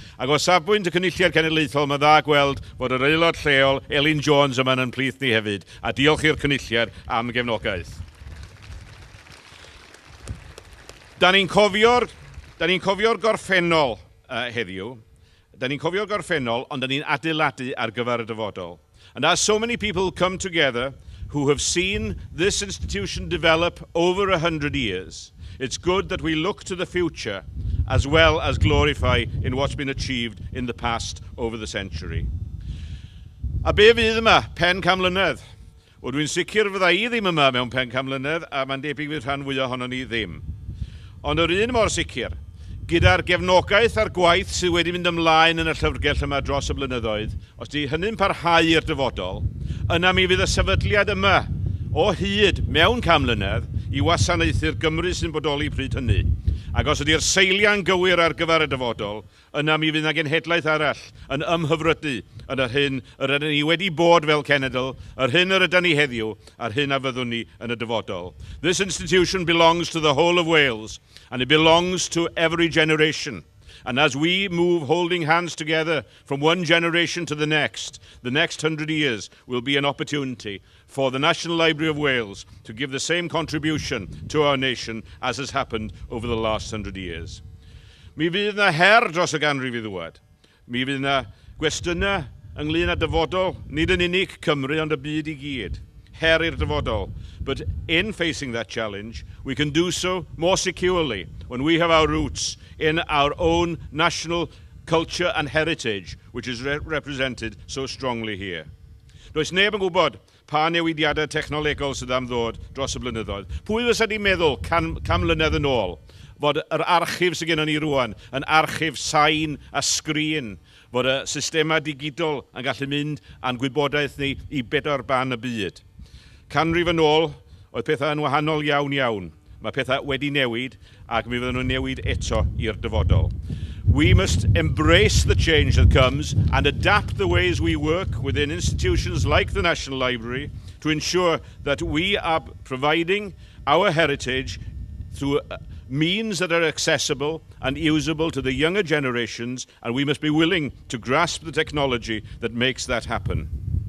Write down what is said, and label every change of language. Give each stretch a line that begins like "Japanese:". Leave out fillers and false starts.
Welsh: Ac o safbwynt y Cynulliad Genedlaethol, mae dda gweld bod yr aelod lleol, Elin Jones, yma'n ymplith ni hefyd. A diolch i'r Cynulliad am gefnogaeth. Da ni'n cofio'r gorffennol heddiw. Da ni'n cofio'r gorffennol, ond da ni'n adeiladu ar gyfer y dyfodol.
English: And as so many people come together who have seen this institution develop over 100 years, it's good that we look to the future as well as glorify in what's been achieved in the past over the century.
Welsh: A be fydd yma? Pen Canmlwyddiant. O, dwi'n sicr fydda i ddim yma mewn pen Canmlwyddiant a mae'n debyg fydd rhan fwyaf ohono ni ddim. Ond yr un mor sicr, gyda'r gefnogaeth a'r gwaith sydd wedi mynd ymlaen yn y llyfrgell yma dros y blynyddoedd, os di hynny'n parhau i'r dyfodol, yna mi fydd y sefydliad yma o hyd mewn Canmlwyddiant i wasanaethu'r Gymru sy'n bodoli pryd hynny. Ac os ydy'r seiliau'n gywir ar gyfer y dyfodol, yna mi fydd yna genhedlaeth arall yn ymhyfrydu yn yr hyn yr ydyn ni wedi bod fel cenedl, yr hyn yr ydyn ni heddiw, a'r hyn a fyddwn ni yn y dyfodol.
English: This institution belongs to the whole of Wales, and it belongs to every generation. And as we move holding hands together from one generation to the next 100 years will be an opportunity for the National Library of Wales to give the same contribution to our nation as has happened over the last 100 years.
Welsh: Mi fydd yna her dros y ganrif i ddwad. Mi fydd yna gwestiynau ynglyn â dyfodol, nid yn unig Cymru ond y byd i gyd. Her i'r dyfodol.
English: But in facing that challenge, we can do so more securely when we have our roots in our own national culture and heritage, which is represented so strongly here.
Welsh: Does neb yn gwybod pa newidiadau technolegol sydd am ddod dros y blynyddoedd. Pwy fysa di meddwl can mlynedd yn ôl fod yr archif sydd gennym ni rwan yn archif sain a sgrin, fod y systemau digidol yn gallu mynd a'n gwybodaeth ni i bedwar ban y byd. Canrif yn ôl, oedd pethau yn wahanol iawn. Mae pethau wedi newid ac mi fydden nhw'n newid eto i'r dyfodol.
English: We must embrace the change that comes and adapt the ways we work within institutions like the National Library to ensure that we are providing our heritage through means that are accessible and usable to the younger generations, and we must be willing to grasp the technology that makes that happen.